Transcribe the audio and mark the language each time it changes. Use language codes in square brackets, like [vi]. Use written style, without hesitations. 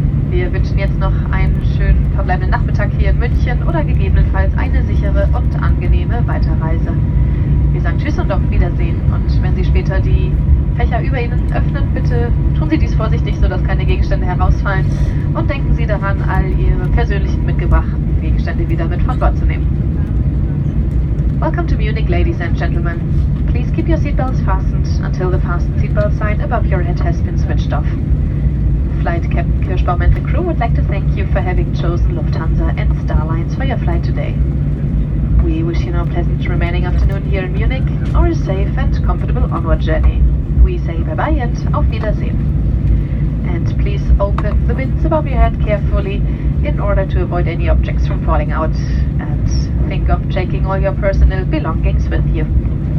[de] Wir wünschen jetzt noch einen schönen verbleibenden Nachmittag hier in München oder gegebenenfalls eine sichere und angenehme Weiterreise. Wir sagen Tschüss und auf Wiedersehen. Und wenn Sie später die Fächer über Ihnen öffnen, bitte tun Sie dies vorsichtig, sodass keine Gegenstände herausfallen. Und denken Sie daran, all Ihre persönlichen mitgebrachten Gegenstände wieder mit von Bord zu nehmen. [en] Welcome to Munich, ladies and gentlemen. Please keep your seatbelts fastened until the fasten seatbelt sign above your head has been switched off. Flight Captain Kirschbaum and the crew would like to thank you for having chosen Lufthansa and Starlines for your flight today. We wish you now a pleasant remaining afternoon here in Munich or a safe and comfortable onward journey. We say bye-bye and [de] auf Wiedersehen. [en] And please open the bins above your head carefully in order to avoid any objects from falling out. And think of taking all your personal belongings with you.